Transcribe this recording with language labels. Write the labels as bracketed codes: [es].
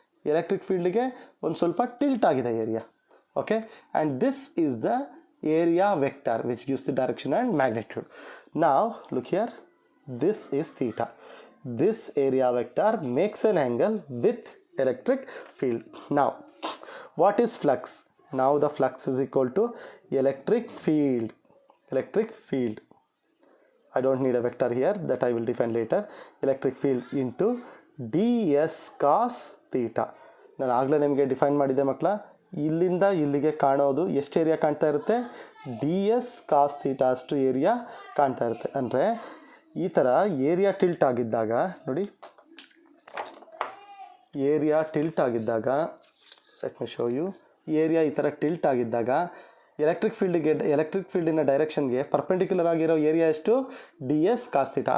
[kn] Electric ಫೀಲ್ಡ್ಗೆ ಒಂದು ಸ್ವಲ್ಪ tilt ಆಗಿದೆ area. [en] Okay, and this is the area vector which gives the direction and magnitude. Now look here, this is theta. This area vector makes an angle with electric field. Now what is flux? Now the flux is equal to electric field. Electric field, I don't need a vector here, that I will define later. Electric field into ds cos theta. [kn] ನಾನು ಆಗಲೇ ನಿಮಗೆ define ಮಾಡಿದ್ದೆ ಮಕ್ಕಳ, ಇಲ್ಲಿಂದ ಇಲ್ಲಿಗೆ ಕಾಣೋದು ಎಷ್ಟು ಏರಿಯಾ ಕಾಣ್ತಾ ಇರುತ್ತೆ? ds cos theta ಅಷ್ಟು ಏರಿಯಾ ಕಾಣ್ತಾ ಇರುತ್ತೆ. ಅಂದರೆ ಈ ಥರ ಏರಿಯಾ ಟಿಲ್ಟ್ ಆಗಿದ್ದಾಗ ನೋಡಿ, ಏರಿಯಾ ಟಿಲ್ಟ್ ಆಗಿದ್ದಾಗ, [en] let me show you, [kn] area ಈ ಥರ ಟಿಲ್ಟ್ ಆಗಿದ್ದಾಗ ಎಲೆಕ್ಟ್ರಿಕ್ ಫೀಲ್ಡಿನ ಡೈರೆಕ್ಷನ್ಗೆ ಪರ್ಪೆಂಡಿಕ್ಯುಲರ್ ಆಗಿರೋ ಏರಿಯಾ ಎಷ್ಟು? D S cos theta.